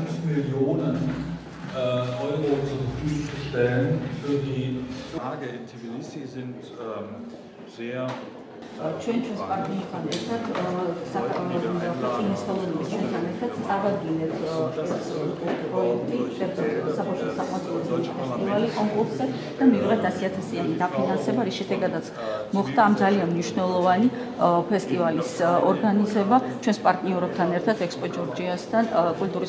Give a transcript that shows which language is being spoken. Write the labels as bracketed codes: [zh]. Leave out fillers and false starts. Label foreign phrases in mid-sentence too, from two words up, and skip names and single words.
[de] Millionen Euro zur Verfügung zu stellen für die Tage in Tbilisi sind sehr [ka] ჩვენს პარტნიორთან ერთად საქართველოს ხელოვნების ჩვენთან ერთად წავაგინეთ პროექტი საბავშვო საყმაწვილო ფესტივალი კონკურსზე და მივიღეთ 100,000-იანი დაფინანსება, რის შედეგადაც მოხდა ამ ძალიან მნიშვნელოვანი ფესტივალის ორგანიზება ჩვენს პარტნიორებთან ერთად ექსპო ჯორჯიასთან, კულტურის